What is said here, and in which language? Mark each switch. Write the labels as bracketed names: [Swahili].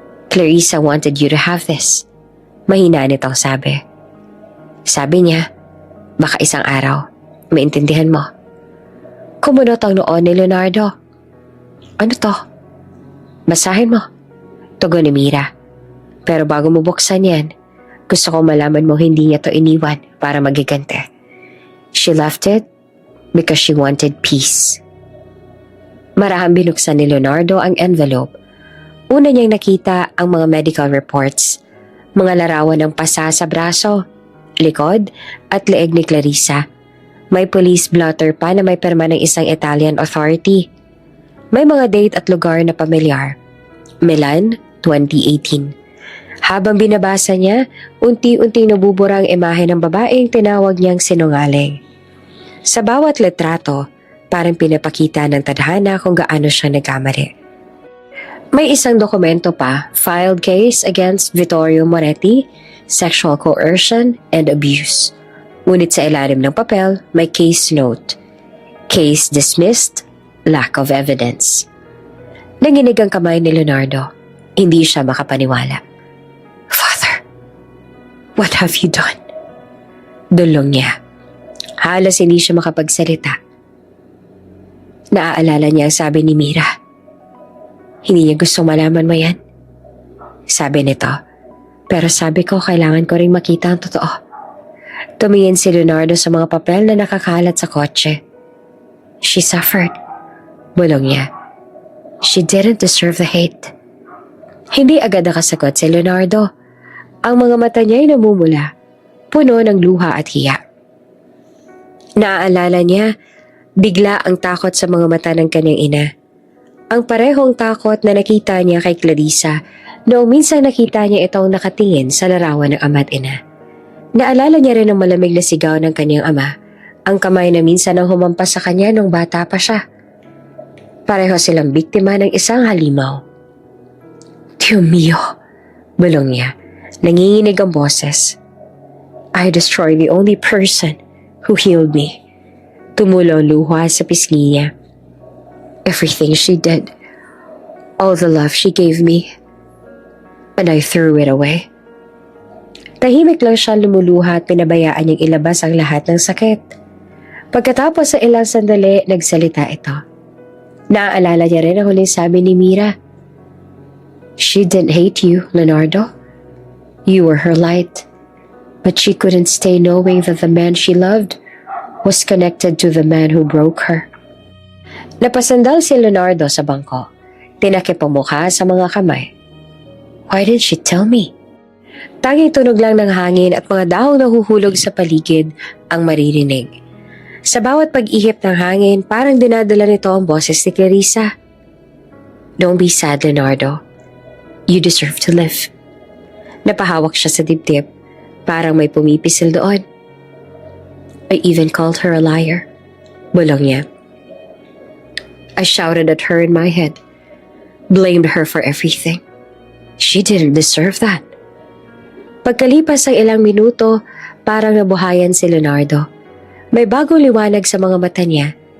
[English] Clarissa wanted you to have this. [Filipino] Mahina nitong sabi. Sabi niya, baka isang araw, maintindihan mo. Kumunot ang noon ni Leonardo. Ano to? Basahin mo. Tugon ni Mira. Pero bago mo buksan yan, gusto kong malaman mo hindi niya to iniwan para magigante. [English] She left it because she wanted peace. [Filipino] Marahang binuksan ni Leonardo ang envelope. Una niyang nakita ang mga medical reports, mga larawan ng pasa sa braso, likod at leeg ni Clarissa. May police blotter pa na may perma ng isang Italian authority. May mga date at lugar na pamilyar. Milan, 2018. Habang binabasa niya, unti-unting nabubura ang imahe ng babaeng tinawag niyang sinungaling. Sa bawat litrato, parang pinapakita ng tadhana kung gaano siya nagkamali. May isang dokumento pa, [English] filed case against Vittorio Moretti, sexual coercion and abuse. [Filipino] Ngunit sa ilalim ng papel, may case note. [English] Case dismissed, lack of evidence. [Filipino] Nanginig ang kamay ni Leonardo. Hindi siya makapaniwala. [English] Father, what have you done? [Filipino] Dulong niya. Halos hindi siya makapagsalita. Naaalala niya ang sabi ni Mira. Hindi niya gustong malaman mo yan. Sabi nito, pero sabi ko kailangan ko ring makita ang totoo. Tumingin si Leonardo sa mga papel na nakakalat sa kotse. [English] She suffered. [Filipino] Bulong niya. [English] She didn't deserve the hate. [Filipino] Hindi agad nakasagot si Leonardo. Ang mga mata niya ay namumula, puno ng luha at hiya. Naaalala niya, bigla ang takot sa mga mata ng kanyang ina. Ang parehong takot na nakita niya kay Clarissa noong minsan nakita niya itong nakatingin sa larawan ng ama at ina. Naalala niya rin ang malamig na sigaw ng kanyang ama, ang kamay na minsan ang humampas sa kanya nung bata pa siya. Pareho silang biktima ng isang halimaw. Diyo mio, bulong niya, nanginginig ang boses. [English] I destroyed the only person who healed me. [Filipino] Tumulo ang luha sa pisngi niya. [English] Everything she did, all the love she gave me, and I threw it away. [Filipino] Tahimik lang siya lumuluha at pinabayaan niyang ilabas ang lahat ng sakit. Pagkatapos sa ilang sandali, nagsalita ito. Naaalala niya rin ang huling sabi ni Mira. [English] She didn't hate you, Leonardo. You were her light. But she couldn't stay knowing that the man she loved was connected to the man who broke her. [Filipino] Napasandal si Leonardo sa bangko. Tinakip ang mukha sa mga kamay. [English] Why didn't she tell me? [Filipino] Tanging tunog lang ng hangin at mga dahong nahuhulog sa paligid ang maririnig. Sa bawat pag-ihip ng hangin, parang dinadala nito ang boses ni Clarissa. [English] Don't be sad, Leonardo. You deserve to live. [Filipino] Napahawak siya sa dibdib. Parang may pumipisil doon. [English] I even called her a liar. [Filipino] Bulong niya. [English] I shouted at her in my head. Blamed her for everything. She didn't deserve that. [Filipino] Pagkalipas ng ilang minuto, parang nabuhayan si Leonardo. May bagong liwanag sa mga mata niya.